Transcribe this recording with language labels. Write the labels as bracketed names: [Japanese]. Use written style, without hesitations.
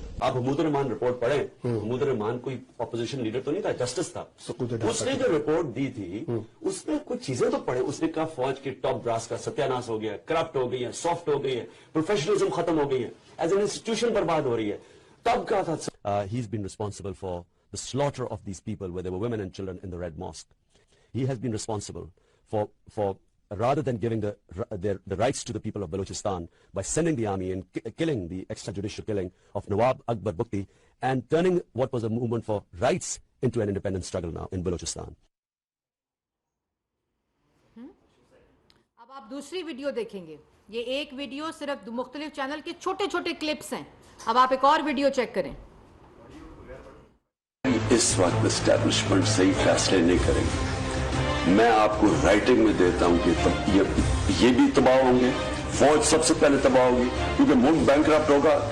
[Urdu] آپ حمود الرحمان رپورٹ پڑھیں, حمود الرحمان کوئی اپوزیشن لیڈر تو نہیں تھا, جسٹس تھا. اس نے جو رپورٹ دی تھی اس میں کچھ چیزیں تو پڑھے. اس نے کہا فوج کے ٹاپ براس کا ستیاناش ہو گیا, کرپٹ ہو گئی ہے, سافٹ ہو گئی ہے, پروفیشنلزم ختم ہو گئی ہے, [English] as an institution [Urdu] برباد ہو رہی ہے. تب کہا تھا [English] he has been responsible for the slaughter of these people where there were women and children in the Red Mosque. He has been responsible for rather than giving the rights to the people of Balochistan by sending the army and killing the extrajudicial killing of Nawab Akbar Bukti and turning what was a movement for rights into an independent struggle now in Balochistan. [Urdu] اب آپ دوسری video دیکھیں گے. یہ ایک video صرف مختلف channel کے چھوٹے چھوٹے کلپس ہیں. اب آپ ایک اور ویڈیو چیک کریں. اس وقت اسٹیبلشمنٹ صحیح فیصلے نہیں کریں گے. میں آپ کو رائٹنگ میں دیتا ہوں کہ یہ بھی تباہ ہوں گے, فوج سب سے پہلے تباہ ہوگی, کیونکہ ملک بینکرپٹ ہوگا.